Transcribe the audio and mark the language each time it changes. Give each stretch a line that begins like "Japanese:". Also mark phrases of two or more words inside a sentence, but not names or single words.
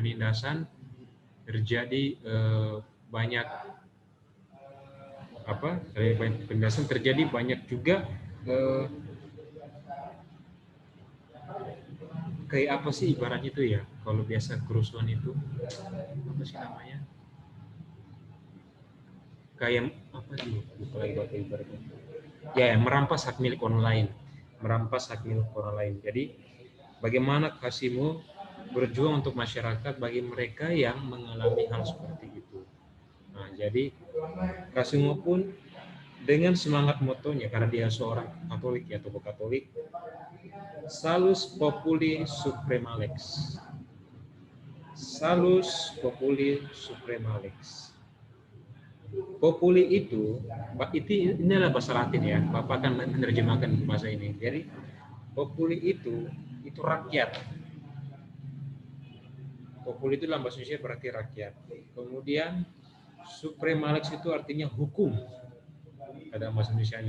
Indonesian: penindasan, terjadi banyak juga kayak apa sih ibaratnya itu ya, kalau biasa kerusuhan itu apa sih namanya, kayak apa sih, lupa lagi bahasa ibaratnya ya, merampas hak milik orang lain. Jadi bagaimana Kasimo berjuang untuk masyarakat bagi mereka yang mengalami hal seperti itu. Nah, jadi Kasimo pun dengan semangat motonya, karena dia seorang Katolik ya, tokoh Katolik,
Latin: Salus Populi Suprema Lex. Salus Populi Suprema Lex.
Indonesian: Populi itu inilah bahasa Latin ya, Bapak akan menerjemahkan bahasa ini. Jadi populi itu rakyat. Populi itu dalam bahasa Indonesia berarti rakyat. Kemudian
Latin: Suprema Lex
Indonesian: itu artinya hukum, ada bahasa Indonesianya.